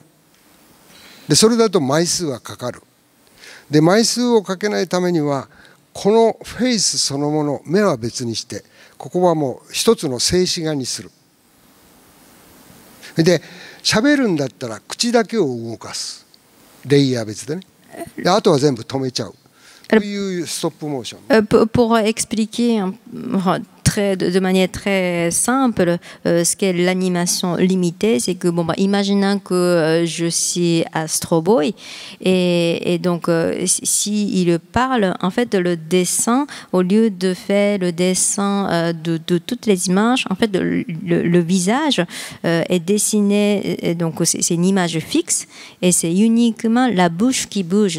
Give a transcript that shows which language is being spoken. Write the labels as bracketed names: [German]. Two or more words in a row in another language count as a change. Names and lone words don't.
[Japanese] で、それだと枚数はかかる。で、枚数をかけないためには、このフェイスそのもの、目は別にして、ここはもう一つの静止画にする。で、喋るんだったら口だけを動かす。レイヤー別でね。で、あとは全部止めちゃう。というストップモーション。 [French] Pour expliquer de manière très simple ce qu'est l'animation limitée, c'est que, bon, bah, imaginons que je suis Astro Boy et donc s'il parle, en fait, le dessin, au lieu de faire le dessin de toutes les images, en fait, le visage est dessiné, donc c'est une image fixe et c'est uniquement la bouche qui bouge.